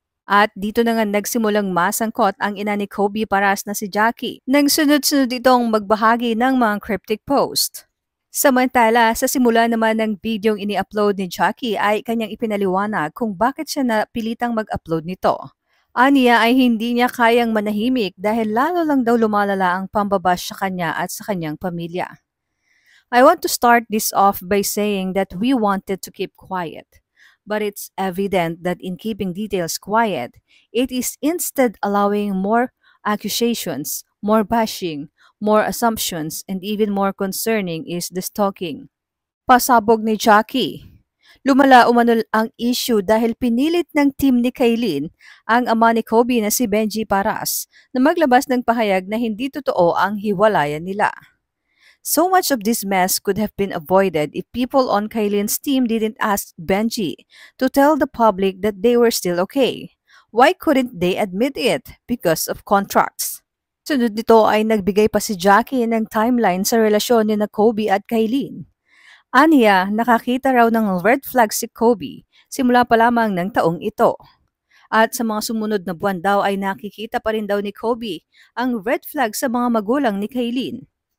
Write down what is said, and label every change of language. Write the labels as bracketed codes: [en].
[tl] At dito na nga nagsimulang masangkot ang ina ni Kobe Paras na si Jackie nang sunod-sunod itong magbahagi ng mga cryptic post. Samantala, sa simula naman ng videong ini-upload ni Jackie ay kanyang ipinaliwanag kung bakit siya napilitang mag-upload nito. Aniya ay hindi niya kayang manahimik dahil lalo lang daw lumalala ang pambabash sa kanya at sa kanyang pamilya. [en] I want to start this off by saying that we wanted to keep quiet. But it's evident that in keeping details quiet, it is instead allowing more accusations, more bashing, more assumptions, and even more concerning is the stalking. [tl] Pasabog ni Jackie. Lumala umano ang issue dahil pinilit ng team ni Kailin ang ama ni Kobe na si Benji Paras na maglabas ng pahayag na hindi totoo ang hiwalayan nila. [en] So much of this mess could have been avoided if people on Kailin's team didn't ask Benji to tell the public that they were still okay. Why couldn't they admit it? Because of contracts. [tl] Sunod nito ay nagbigay pa si Jackie ng timeline sa relasyon ni Kobe at Kailin. Aniya, nakakita raw ng red flag si Kobe simula pa lamang ng taong ito. At sa mga sumunod na buwan daw ay nakikita pa rin daw ni Kobe ang red flag sa mga magulang ni Kailin.